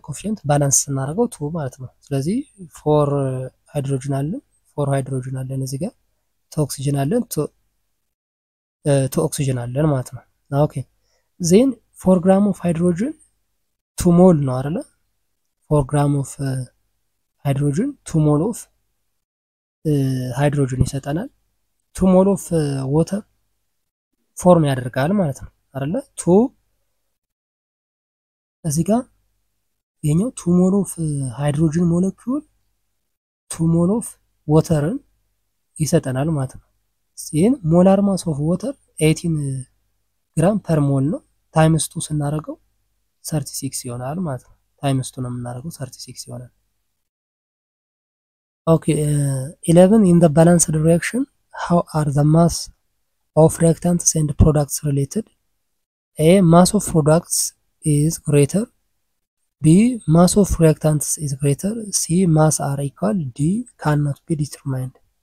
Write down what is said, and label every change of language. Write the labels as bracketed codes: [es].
[am] ኮኤፊሺየንት ባላንስ ስናደርገው 2 ማለት ነው። ስለዚህ 4 ሃይድሮጅን አለን 4 ሃይድሮጅን አለን እዚህ ጋር 2 ኦክሲጅን አለን 2 ኦክሲጅን አለን ማለት ነው። ኦኬ ዜን [en] 4 gram of hydrogen 2 mol [am] ነው አይደለ? [en] 4 gram of hydrogen 2 mol of hydrogen ይሰጠናል። 2 mol of water [am] ፎርም ያደርጋል ማለት ነው አይደለ? 2 እዚህ ጋር የኛው [en] 2 mol of hydrogen molecule 2 mol of waterን [am] ይሰጠናል ማለት ነው። ይሄን ሞላር ማስ ኦፍ ዋተር 18 ግራም ፐር ሞል ነው። ታይምስ 2 ስናደርገው 36 ይሆናል ማለት ነው። ታይምስ 2 ነው የምናደርገው 36 ይሆናል። ኦኬ [en] 11 in the balanced reaction how are the mass of reactants and products related? A mass of products is greater, B mass of reactants is greater, C mass are equal, D cannot be determined.